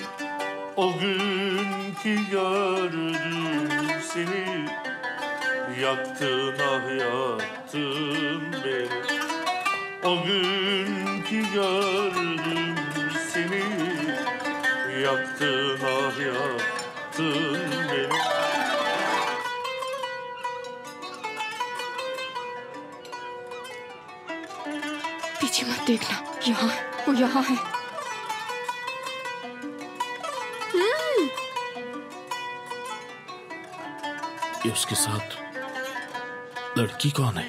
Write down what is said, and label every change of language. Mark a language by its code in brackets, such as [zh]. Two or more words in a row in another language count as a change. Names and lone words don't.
[tr] O gün ki gördüm seni, yaktın ah yaktın beni. O gün ki gördüm seni, yaktın ah yaktın beni. [hi] पीछे मत देखना, यहाँ वो यहाँ है। ये उसके साथ लड़की कौन है?